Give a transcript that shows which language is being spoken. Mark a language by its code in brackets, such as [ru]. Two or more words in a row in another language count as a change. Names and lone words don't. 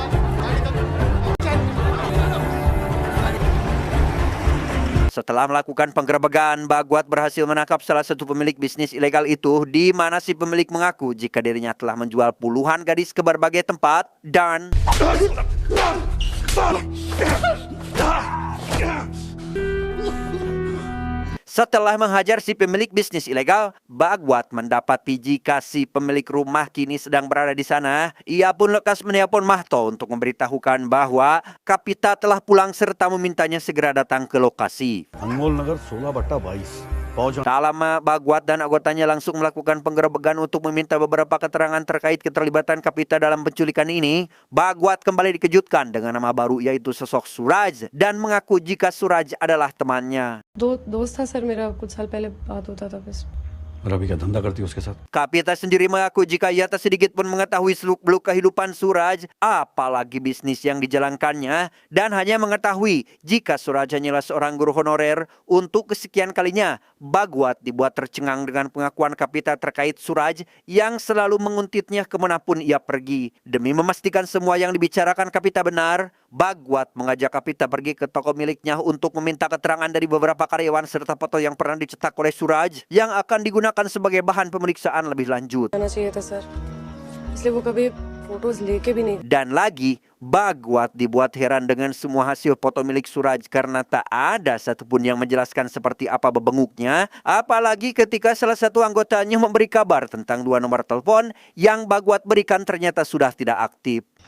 [id] Setelah melakukan penggerebekan, Bagwat berhasil menangkap salah satu pemilik bisnis ilegal itu, di mana si pemilik mengaku jika dirinya telah menjual puluhan gadis ke berbagai tempat dan setelah menghajar si pemilik bisnis ilegal, Bagwat mendapati jika si pemilik rumah kini sedang berada di sana. Ia pun lekas menelpon Mahto untuk memberitahukan bahwa Kapita telah pulang serta memintanya segera datang ke lokasi. [hi] अनमोल नगर 16/22 पहुंच। [id] Tak lama, Bagwat dan anggotanya langsung melakukan penggerebekan untuk meminta beberapa keterangan terkait keterlibatan Kapita dalam penculikan ini. Bagwat kembali dikejutkan dengan nama baru yaitu sosok Suraj dan mengaku jika Suraj adalah temannya. [hi] दोस्त था सर मेरा, कुछ साल पहले बात होता था बस। और अभी क्या धंधा करती है उसके साथ? [id] Kapita sendiri mengaku jika ia tak sedikit pun mengetahui seluk-beluk kehidupan Suraj, apalagi bisnis yang dijalankannya, dan hanya mengetahui jika Suraj hanyalah seorang guru honorer. Untuk kesekian kalinya, Bagwat dibuat tercengang dengan pengakuan Kapita terkait Suraj yang selalu menguntitnya kemanapun ia pergi. Demi memastikan semua yang dibicarakan Kapita benar, Bagwat mengajak Kapita pergi ke toko miliknya untuk meminta keterangan dari beberapa karyawan serta foto yang pernah dicetak oleh Suraj yang akan digunakan sebagai bahan pemeriksaan lebih lanjut. [hi] आना चाहिए था सर, इसलिए वो कभी फोटोज लेके भी नहीं। [id] Dan lagi, Bagwat dibuat heran dengan semua hasil foto milik Suraj karena tak ada satupun yang menjelaskan seperti apa bebenguknya. Apalagi ketika salah satu anggotanya memberi kabar tentang 2 nomor telepon yang Bagwat berikan ternyata sudah tidak aktif.